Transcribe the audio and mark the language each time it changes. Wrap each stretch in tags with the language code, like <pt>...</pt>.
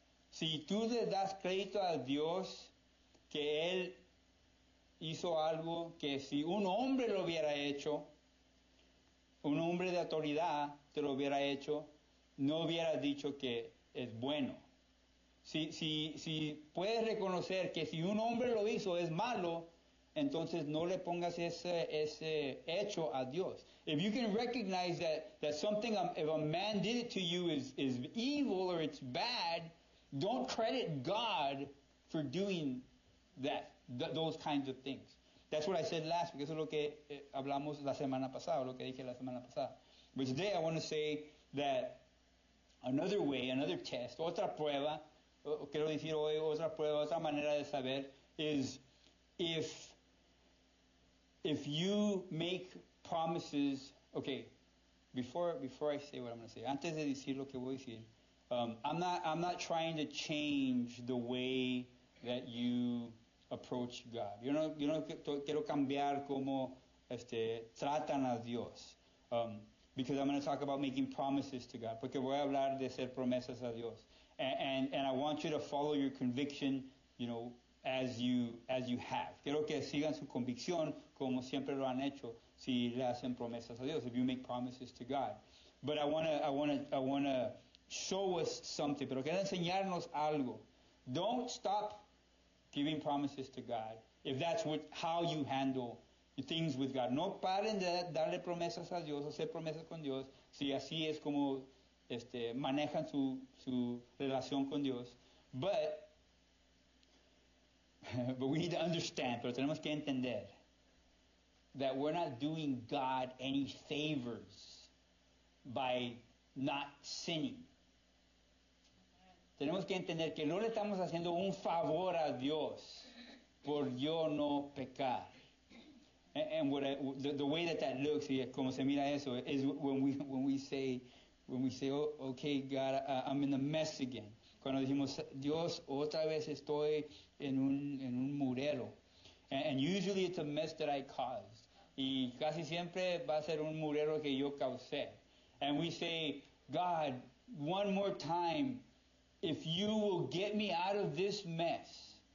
<es>Si tú le das crédito a Dios que Él hizo algo que si un hombre lo hubiera hecho, un hombre de autoridad te lo hubiera hecho, no hubiera dicho que es bueno. Si puedes reconocer que si un hombre lo hizo es malo, entonces no le pongas ese hecho a Dios.</es> <en>If you can recognize that something, if a man did it to you is evil or it's bad, don't credit God for doing those kinds of things. That's what I said last week.</en> <es>Eso es lo que hablamos la semana pasada, lo que dije la semana pasada.</es> <en>But today I want to say that another way, another test,</en> <es>otra prueba, quiero decir hoy otra prueba, otra manera de saber</es> <en>is if you make promises, okay, before I say what I'm going to say,</en> <es>antes de decir lo que voy a decir,</es> <en>I'm not trying to change the way that you approach God.</en> <es>Yo no quiero cambiar cómo tratan a Dios.</es> <en>Because I'm going to talk about making promises to God.</en> <es>Porque voy a hablar de hacer promesas a Dios.</es> <en>And I want you to follow your conviction, as you have.</en> <es>Quiero que sigan su convicción como siempre lo han hecho si le hacen promesas a Dios,</es> <en>if you make promises to God. But I want to show us something,</en> <es>pero quiero enseñarnos algo.</es> <en>Don't stop giving promises to God if that's how you handle things with God.</en> <es>No paren de darle promesas a Dios, hacer promesas con Dios, si así es como manejan su relación con Dios. But</es> <en>but we need to understand,</en> <es>pero tenemos que entender</es> <en>that we're not doing God any favors by not sinning.</en> <es>Tenemos que entender que no le estamos haciendo un favor a Dios por yo no pecar.</es> <en>And the way that looks,</en> <es>como se mira eso,</es> <en>is when we say, oh, okay, God, I'm in the mess again.</en> <es>Cuando decimos, Dios, otra vez estoy en un murero.</es> <en>And usually it's a mess that I caused.</en> <es>Y casi siempre va a ser un murero que yo causé.</es> <en>And we say, God, one more time, if you will get me out of this mess.</en>